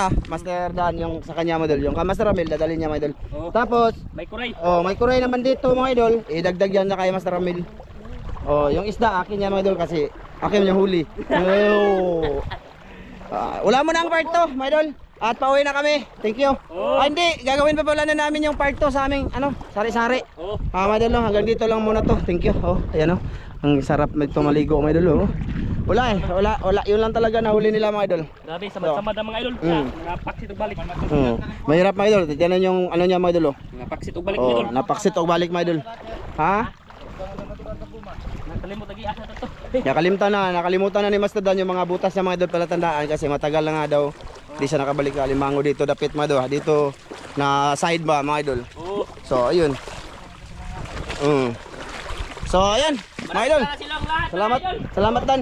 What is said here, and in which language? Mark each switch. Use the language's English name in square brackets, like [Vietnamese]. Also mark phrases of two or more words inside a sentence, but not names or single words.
[Filipino] Master Dan yung sa kanya mga idol. Yung Master Ramil, dadalhin niya mga idol. Oh. Tapos, May kuray. may kuray naman dito mga idol. Idagdag yan na kay Master Ramil. Yung isda, akin yan mga idol kasi akin yung huli. Oh. [Cebuano] Wala mo na ang part 2 mga idol. [Filipino] At pauwi na kami. [English] Thank you. [Filipino] Oh. Hindi, gagawin pa pala na namin yung part 2 sa aming sari-sari. Oh. Mga idol, hanggang dito lang muna to. [English] Thank you. [Filipino] Ayan ang sarap nito maligo mga idol. Wala eh, wala. Yun lang talaga nahuli nila mga idol. [Cebuano] Grabe, samad-samad ang mga idol. Mga paksit og balik. [Filipino] Mahirap mga idol. Tignan yung ano niya mga idol. [Cebuano] Mga paksit og balik mga idol. Napaksit og balik mga idol. Ha? Nakalimot lagi asa to. [Filipino] Nakalimutan na ni Master Dan yung mga butas ng mga idol palatandaan kasi matagal na nga daw. [Cebuano] Di siya nakabalik ka alimango dito dapit mga idol. [Filipino] Dito na side ba mga idol. Oh. So ayun. So ayan mga idol. Salamat Dan.